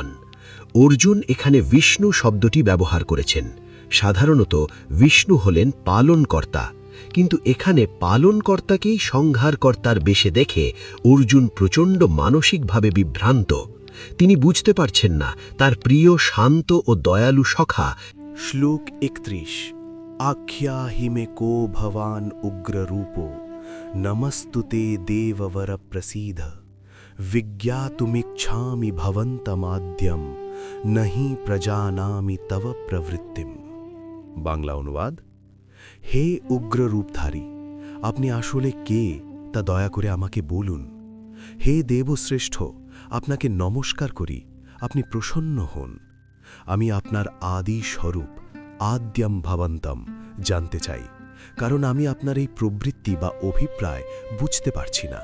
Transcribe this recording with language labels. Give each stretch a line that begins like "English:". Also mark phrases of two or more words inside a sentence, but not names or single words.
Bangla: অর্জুন এখানে বিষ্ণু শব্দটি ব্যবহার করেছেন। সাধারণত বিষ্ণু হলেন পালনকর্তা, কিন্তু এখানে পালনকর্তাকেই সংহারকর্তার বেশে দেখে অর্জুন প্রচণ্ড মানসিকভাবে বিভ্রান্ত। তিনি বুঝতে পারছেন না তার প্রিয় শান্ত ও দয়ালু সখা।
Sanskrit: श्लोक 31 आख्याहि मे को भवान उग्र रूपो नमस्तुते देववर प्रसीद विज्ञातुमिच्छामि भवन्तमाद्यम नहीं प्रजानामि तव प्रवृत्तिम।
Bangla: বাংলা অনুবাদ: হে উগ্র রূপধারী, আপনি আসলে কে তা দয়া করে আমাকে বলুন। হে দেবশ্রেষ্ঠ, আপনাকে নমস্কার করি, আপনি প্রসন্ন হন। আমি আপনার আদি স্বরূপ
Sanskrit: আদ্যম ভবন্তম
Bangla: জানতে চাই, কারণ আমি আপনার এই প্রবৃত্তি বা অভিপ্রায় বুঝতে পারছি না।